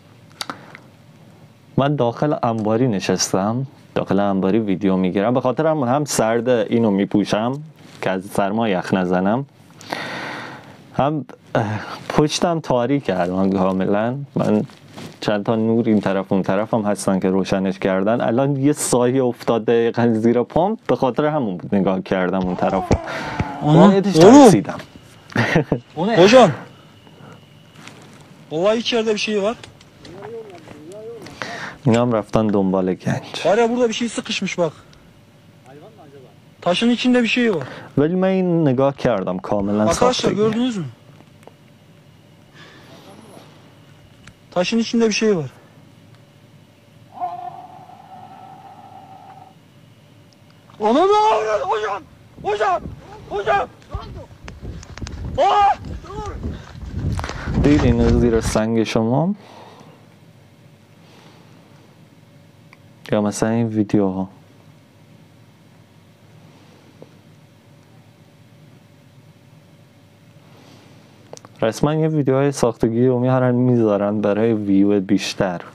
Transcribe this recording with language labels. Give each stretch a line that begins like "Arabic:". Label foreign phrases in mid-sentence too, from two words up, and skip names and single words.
Persian: من داخل انباری نشستم، داخل انباری ویدیو میگیرم، به خاطر هم سرد اینو میپوشم که از سرما یخ نزنم، هم پشتم تاریک الان کاملا. من چند تا نور این طرف اون طرف هم هستن که روشنش کردن. الان یه سایه افتاده دقیقا زیر پام، به خاطر همون بود نگاه کردم اون طرف رو. واقعیتش ترسیدم.
Turkish: Hocam olay içeride bir şey var.
Persian: اینا هم رفتن دنبال گنج.
Turkish: Var ya burada bir şey sıkışmış bak. Taşın içinde bir şey var.
Persian: ولی من این نگاه کردم کاملا
Turkish: Arkadaşlar
Persian: ساختگی.
Turkish: gördünüz mü? Taşın içinde bir şey var. Ona ne oluyor hocam? Hocam.
Persian: دید این زیر سنگ شما یا مثلا این ویدیوها. رسما یه ویدیوهای ساختگی رو میذارن برای ویو بیشتر.